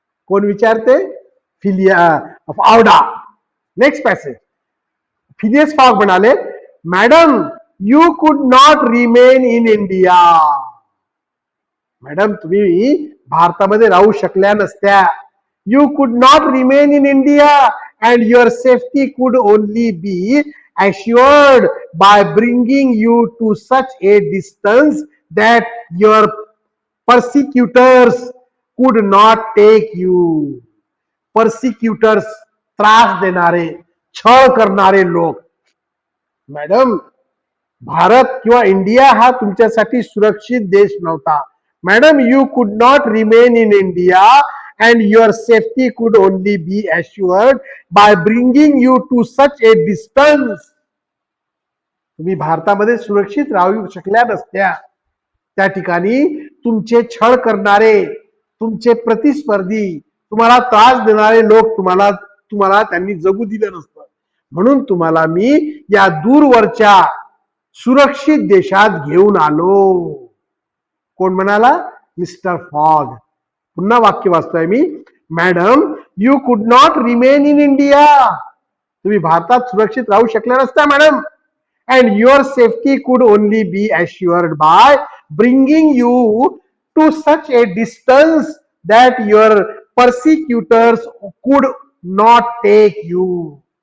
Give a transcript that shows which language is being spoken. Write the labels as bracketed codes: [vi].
[mr] कोण विचारते? आवडा. Next passage. [en] Phileas Fogg म्हणाले, madam you could not remain in India. [mr] Madam तुम्ही भारतामध्ये राहू शकल्या नसत्या. [en] You could not remain in India and your safety could only be assured by bringing you to such a distance that your persecutors could not take you. [mr] Persecutors, त्रास देणारे, छळ करणारे लोक. मॅडम भारत किंवा इंडिया हा तुमच्यासाठी सुरक्षित देश नव्हता. [en] Madam you could not remain in India and your safety could only be assured by bringing you to such a distance. [mr] तुम्ही भारतामध्ये सुरक्षित राहू शकल्या नसत्या. त्या ठिकाणी तुमचे छळ करणारे, तुमचे प्रतिस्पर्धी, तुम्हाला त्रास देणारे लोक तुम्हाला त्यांनी जगू दिलं नसतं. म्हणून तुम्हाला मी या दूरवरच्या सुरक्षित देशात घेऊन आलो. कोण म्हणाला? Mister fog. पुन्हा वाक्य वाचतोय मी. [en] Madam you could not remain in India. [mr] तुम्ही भारतात सुरक्षित राहू शकल्या नसत्या मॅडम. [en] And your safety could only be assured by bringing you to such a distance that your persecutors could not take you.